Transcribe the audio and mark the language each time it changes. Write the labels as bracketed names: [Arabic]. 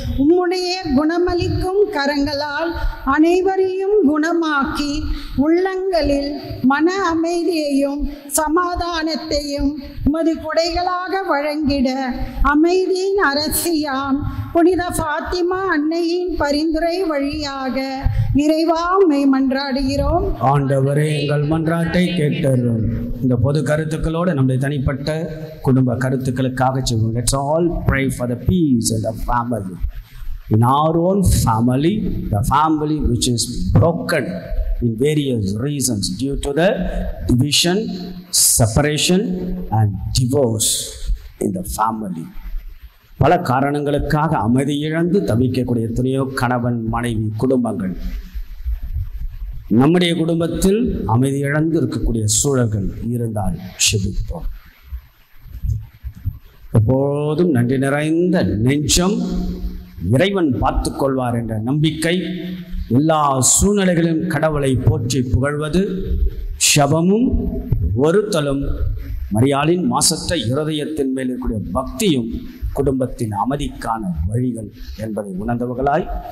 [Tamil] உம்முடைய குணமளிக்கும் கரங்களால் அனைவரையும் குணமாக்கி உள்ளங்களில் மன அமைதியையும் சமாதானத்தையும் உமது கொடைகளாக வழங்கிட அமைதியின் அரசியாம் புனித பாத்திமா அன்னையின் பரிந்துரை வழியாக இறைவா உம்மை மன்றாடுகிறோம். ஆண்டவரே, எங்கள் மன்றாட்டை கேட்டருளும். இந்த பொது கருத்துக்களோடு நம்முடைய தனிப்பட்ட குடும்ப கருத்துக்களுக்காக செய்வோம். [English] Let's all pray for the peace in the family. In our own family, the family which is broken in various reasons due to the division, separation and divorce in the family. [Tamil] பல காரணங்களுக்காக அமைதி இழந்து தவிக்கக்கூடிய எத்தனையோ கணவன் மனைவி குடும்பங்கள், நம்முடைய குடும்பத்தில் அமைதி இழந்து இருக்கக்கூடிய சூழல்கள் இருந்தால் செபிப்போம். எப்போதும் நன்றி நிறைந்த நெஞ்சம், இறைவன் பார்த்து கொள்வார் என்ற நம்பிக்கை, எல்லா சூழ்நிலைகளிலும் கடவுளை போற்றி புகழ்வது, ஷபமும் ஒருத்தலும், மரியாளின் மாசற்ற இருதயத்தின் மேல் இருக்கக்கூடிய பக்தியும் குடும்பத்தின் அமைதிக்கான வழிகள் என்பதை உணர்ந்தவர்களாய்,